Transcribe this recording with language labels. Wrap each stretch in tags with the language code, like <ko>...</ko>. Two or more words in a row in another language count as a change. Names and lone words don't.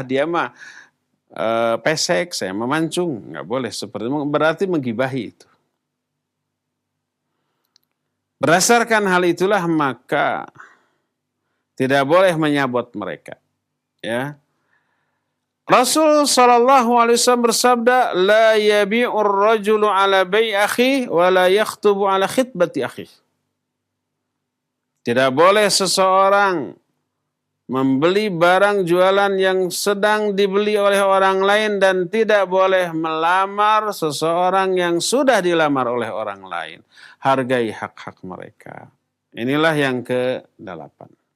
<id>Dia mah pesek, saya memancung. Nggak boleh. Seperti berarti menggibahi itu. Berdasarkan hal itulah maka tidak boleh menyabot mereka. Ya. Rasul</id> <ar>صلى الله عليه وسلم</ar> <id>bersabda,</id> <ar>لا يبيع الرجل على بيع أخي ولا يخطب على خطبة أخي.</ar> <id>Tidak boleh seseorang membeli barang jualan yang sedang dibeli oleh orang lain dan tidak boleh melamar seseorang yang sudah dilamar oleh orang lain. Hargai hak-hak mereka. Inilah yang ke-8.</id>